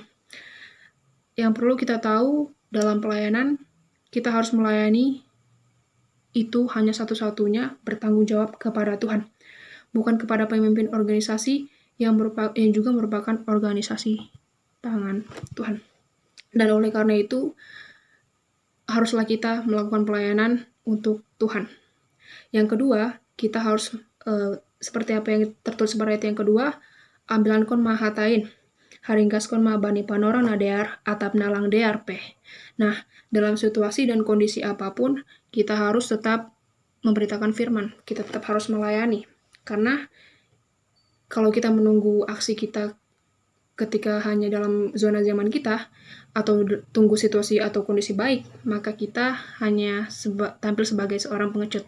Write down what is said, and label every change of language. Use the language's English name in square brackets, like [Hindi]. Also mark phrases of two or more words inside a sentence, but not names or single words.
[Indonesian] Yang perlu kita tahu dalam pelayanan, kita harus melayani itu hanya satu-satunya bertanggung jawab kepada Tuhan, bukan kepada pemimpin organisasi yang juga merupakan organisasi tangan Tuhan. Dan oleh karena itu, haruslah kita melakukan pelayanan untuk Tuhan. Yang kedua, kita harus seperti apa yang tertulis pada ayat yang kedua, [Batak Simalungun] ambilan kon mahatain, haringkas kon mabani panorang nadear, atap nalang dear peh. [Indonesian] Nah, dalam situasi dan kondisi apapun, kita harus tetap memberitakan firman, kita tetap harus melayani. Karena kalau kita menunggu aksi kita ketika hanya dalam zona zaman kita, atau tunggu situasi atau kondisi baik, maka kita hanya tampil sebagai seorang pengecut.